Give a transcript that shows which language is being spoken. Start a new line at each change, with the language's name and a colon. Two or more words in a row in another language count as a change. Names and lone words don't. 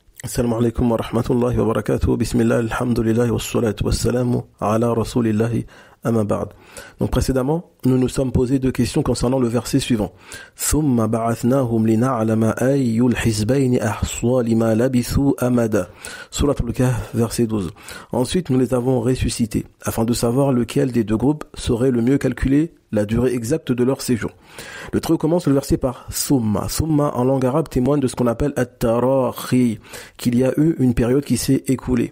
Arabic: السلام عليكم ورحمة الله وبركاته. بسم الله، الحمد لله والصلاة والسلام على رسول الله أما بعد.
French: Donc précédemment, nous nous sommes posé deux questions concernant le verset suivant.
Arabic: ثم بعثناهم لنعلم أي الحزبين أحصى لما لبثوا أمدا.
French: Surat al-Kahf, verset 12. Ensuite, nous les avons ressuscités afin de savoir lequel des deux groupes saurait le mieux calculer la durée exacte de leur séjour. Le trio commence le verset par Summa. Summa en langue arabe témoigne de ce qu'on appelle at-tarakhi, qu'il y a eu une période qui s'est écoulée.